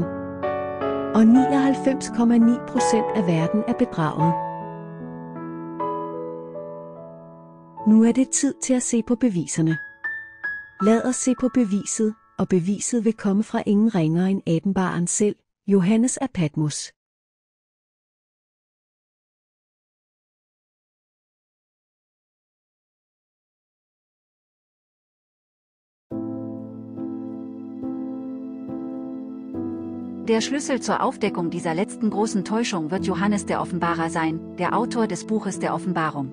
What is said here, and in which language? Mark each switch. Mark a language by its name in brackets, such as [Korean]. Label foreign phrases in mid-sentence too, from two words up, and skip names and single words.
[Danish] Og 99,9% af verden er bedraget. Nu er det tid til at se på beviserne. Lad os se på beviset, og beviset vil komme fra ingen ringere end åbenbareren selv, Johannes af Patmos. [German] Der Schlüssel zur Aufdeckung dieser letzten großen Täuschung wird Johannes der Offenbarer sein, der Autor des Buches der Offenbarung.